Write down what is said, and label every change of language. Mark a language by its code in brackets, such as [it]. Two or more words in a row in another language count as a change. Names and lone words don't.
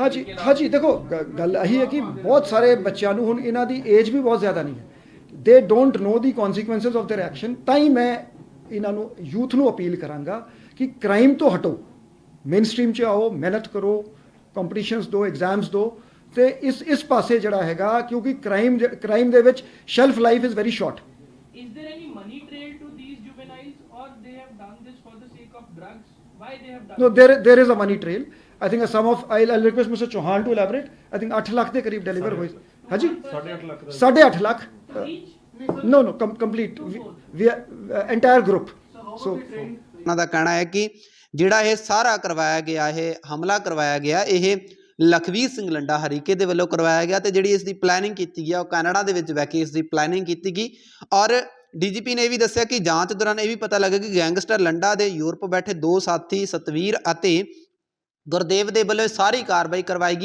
[pa] ਹਾਂਜੀ ਦੇਖੋ, ਗੱਲ ਇਹੀ ਹੈ ਕਿ ਬਹੁਤ ਸਾਰੇ ਬੱਚਿਆਂ ਨੂੰ ਹੁਣ ਇਹਨਾਂ ਦੀ ਏਜ ਵੀ ਬਹੁਤ ਜ਼ਿਆਦਾ ਨਹੀਂ ਹੈ, [en] they don't know the consequences of their action. [pa] ਤਾਂ ਹੀ ਮੈਂ ਇਹਨਾਂ ਨੂੰ ਯੂਥ ਨੂੰ ਅਪੀਲ ਕਰਾਂਗਾ ਕਿ ਕ੍ਰਾਈਮ ਤੋਂ ਹਟੋ, [en] main stream [pa] 'ਚ ਆਓ, ਮਿਹਨਤ ਕਰੋ, ਕੰਪੀਟੀਸ਼ਨਸ ਦਿਓ, ਐਗਜ਼ਾਮਸ ਦਿਓ ਤੇ ਇਸ ਪਾਸੇ ਜਿਹੜਾ ਹੈਗਾ, ਕਿਉਂਕਿ ਕ੍ਰਾਈਮ ਦੇ ਵਿੱਚ [en] shelf life is very short. Is there any money trail to these juveniles or they have done this for the sake of drugs? Why they have done No, there is a money trail. I think a sum of, I'll request Mr. [pa] Chauhan [en] to elaborate. I think [pa] 8 ਲੱਖ ਦੇ ਕਰੀਬ ਡਿਲੀਵਰ ਹੋਏ। ਹਾਂਜੀ, 8.5 ਲੱਖ। [en] No, complete. We entire group. So [pa] ਉਹਨਾਂ ਦਾ ਕਹਿਣਾ ਹੈ ਕਿ ਜਿਹੜਾ ਇਹ ਸਾਰਾ ਕਰਵਾਇਆ ਗਿਆ, ਇਹ ਹਮਲਾ ਕਰਵਾਇਆ ਗਿਆ, ਇਹ ਲਖਵੀਰ ਸਿੰਘ ਲੰਡਾ ਹਰੀਕੇ ਦੇ ਵੱਲੋਂ ਕਰਵਾਇਆ ਗਿਆ ਤੇ ਜਿਹੜੀ ਇਸ ਦੀ ਪਲੈਨਿੰਗ ਕੀਤੀ ਗਈ ਉਹ ਕੈਨੇਡਾ ਦੇ ਵਿੱਚ ਬਹਿ ਕੇ ਇਸ ਦੀ ਪਲੈਨਿੰਗ ਕੀਤੀ ਗਈ। ਔਰ DGP ਨੇ ਇਹ ਵੀ ਦੱਸਿਆ ਕਿ ਜਾਂਚ ਦੌਰਾਨ ਇਹ ਵੀ ਪਤਾ ਲੱਗਾ ਕਿ ਗੈਂਗਸਟਰ ਲੰਡਾ ਦੇ ਯੂਰਪ ਬੈਠੇ 2 ਸਾਥੀ ਸਤਵੀਰ ਅਤੇ ਗੁਰਦੇਵ ਦੇ ਵੱਲੋਂ ਸਾਰੀ ਕਾਰਵਾਈ ਕਰਵਾਈ ਗਈ।